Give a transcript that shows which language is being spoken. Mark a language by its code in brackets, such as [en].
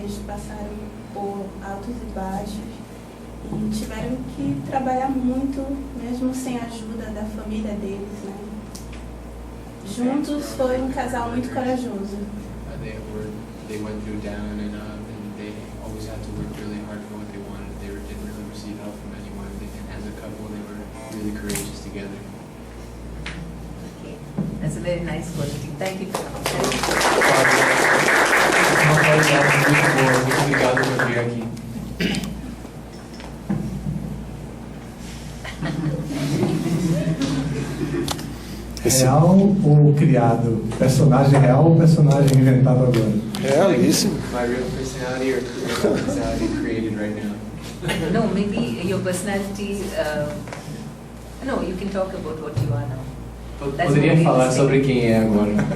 [pt] Eles passaram por altos e baixos e tiveram que trabalhar muito, mesmo sem a ajuda da família deles, né? Juntos foi um casal muito corajoso. [en] They went through down and up, and they always had to work really hard for what they wanted. They didn't really receive help from anyone. As a couple, they were really courageous together. Okay. That's a very nice quality. Thank you. [pt] Uma qualidade muito boa. Muito obrigado por vir aqui. Real ou criado? Personagem real ou personagem inventado agora? Realíssimo. [en] My real personality or real personality created right now? No, maybe your personality. No, you can talk about what you are now. [pt] Poderia falar sobre quem é agora?